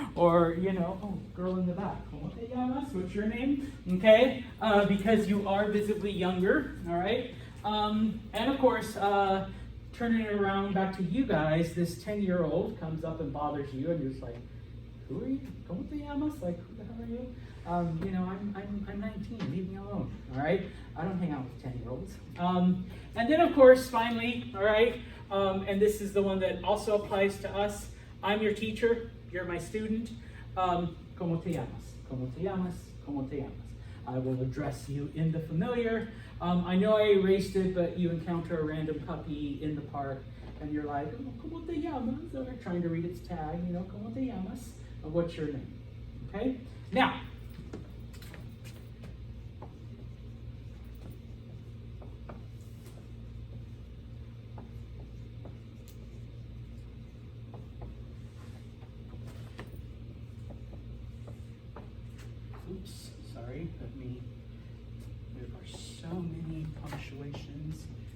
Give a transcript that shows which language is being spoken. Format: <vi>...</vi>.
<en>Or, oh, girl in the back,</en> <es>¿Cómo te llamas?</es> <en>What's your name? Okay? Because you are visibly younger, all right? And of course, turning it around back to you guys, this 10-year-old comes up and bothers you, and you're just like, who are you?</en> <es>¿Cómo te llamas?</es> <en>Like, who the hell are you? I'm 19, leave me alone, all right? I don't hang out with 10-year-olds. And then, of course, finally, all right, and this is the one that also applies to us. I'm your teacher, you're my student.</en> <es>¿Cómo te llamas? ¿Cómo te llamas? ¿Cómo te llamas?</es> <en>I will address you in the familiar. I know I erased it, but you encounter a random puppy in the park, and you're like,</en> <es>¿Cómo te llamas?</es> <en>Or trying to read its tag,</en> <es>¿Cómo te llamas?</es> <en>What's your name? Okay? Now, oops, sorry, there are so many punctuations.</en>